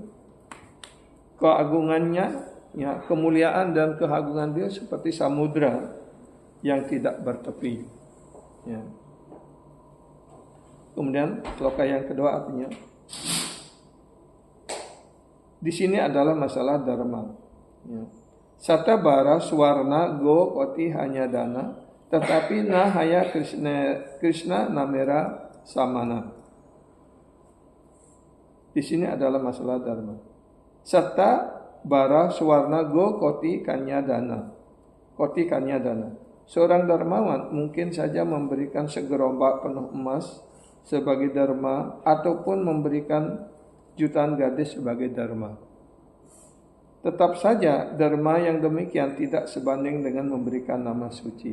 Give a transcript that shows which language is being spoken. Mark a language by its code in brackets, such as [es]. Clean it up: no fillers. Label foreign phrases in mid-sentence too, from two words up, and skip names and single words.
[id] Keagungannya, ya, kemuliaan dan keagungan beliau seperti samudra yang tidak bertepi. Ya. Kemudian sloka yang kedua artinya, di sini adalah masalah dharma. Ya. [bn] শত ভার সুবর্ণ গো কোটি কন্যা দান, তথাপি না হয় কৃষ্ণ নামের সমান. [id] Di sini adalah masalah dharma. [bn] শত ভার সুবর্ণ গো কোটি কন্যা দান. কোটি কন্যা দান. [id] Seorang dermawan mungkin saja memberikan segerombak penuh emas sebagai dharma ataupun memberikan jutaan gadis sebagai dharma. Tetap saja dharma yang demikian tidak sebanding dengan memberikan nama suci.